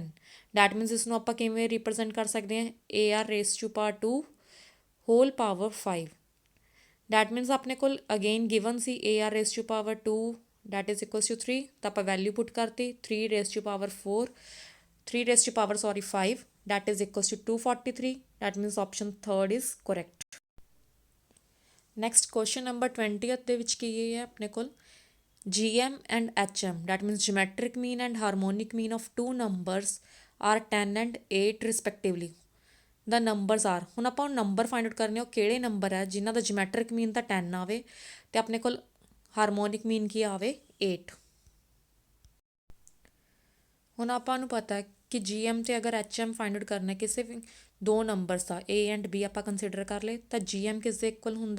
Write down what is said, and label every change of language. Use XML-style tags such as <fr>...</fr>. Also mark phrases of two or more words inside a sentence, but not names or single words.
<en>that means</en> <pa>ਇਸ ਨੂੰ ਆਪਾਂ ਕਿਵੇਂ ਰਿਪਰਜੈਂਟ ਕਰ ਸਕਦੇ ਹਾਂ?</pa> <en>AR raise to power 2 whole power 5. that means</en> <pa>ਆਪਣੇ ਕੋਲ</pa> <en>again given ਸੀ AR raise to power 2 that is equals to 3,</en> <pa>ਤਾਂ ਆਪਾਂ</pa> <en>value put ਕਰਤੀ 3 raise to power 5 that is equals to 243, that means option third is correct। next question number 20th</en> <pa>ਦੇ ਵਿੱਚ ਕੀ ਹੈ ਆਪਣੇ ਕੋਲ?</pa> <en>GM and HM, that means geometric mean and harmonic mean of two numbers are 10 and 8 respectively। the numbers are,</en> <pa>ਹੁਣ ਆਪਾਂ ਨੰਬਰ</pa> <en>find out</en> <pa>ਕਰਨੇ, ਉਹ ਕਿਹੜੇ ਨੰਬਰ ਹੈ ਜਿਨ੍ਹਾਂ ਦਾ</pa> <en>geometric mean</en> <pa>ਤਾਂ 10 ਆਵੇ ਤੇ ਆਪਣੇ ਕੋਲ</pa> <en>harmonic mean</en> <pa>ਕੀ ਆਵੇ? 8। ਹੁਣ ਆਪਾਂ ਨੂੰ ਪਤਾ ਕਿ GM ਤੇ ਅਗਰ HM</pa> <en>find out</en> <pa>ਕਰਨਾ ਕਿਸੇ ਵੀ ਦੋ ਨੰਬਰਸ ਦਾ A ਐਂਡ B ਆਪਾਂ ਕੰਸੀਡਰ ਕਰ ਲਏ ਤਾਂ GM ਕਿਸ ਦੇ ਇਕੁਅਲ ਹੁੰਦਾ?</pa>